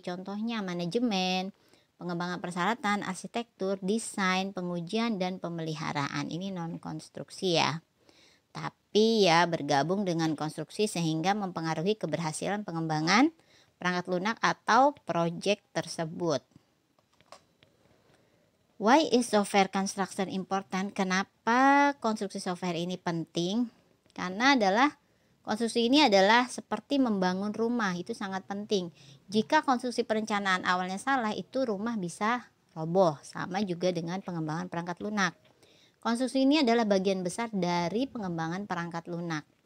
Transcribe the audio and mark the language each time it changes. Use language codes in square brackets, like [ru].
[id] Contohnya manajemen, pengembangan persyaratan, arsitektur, desain, pengujian, dan pemeliharaan. Ini non-konstruksi ya. Tapi ya bergabung dengan konstruksi sehingga mempengaruhi keberhasilan pengembangan perangkat lunak atau proyek tersebut. [en] Why is software construction important? [id] Kenapa konstruksi software ini penting? Karena konstruksi ini adalah seperti membangun rumah, itu sangat penting. Jika konstruksi perencanaan awalnya salah, itu rumah bisa roboh. Sama juga dengan pengembangan perangkat lunak. Konstruksi ini adalah bagian besar dari pengembangan perangkat lunak.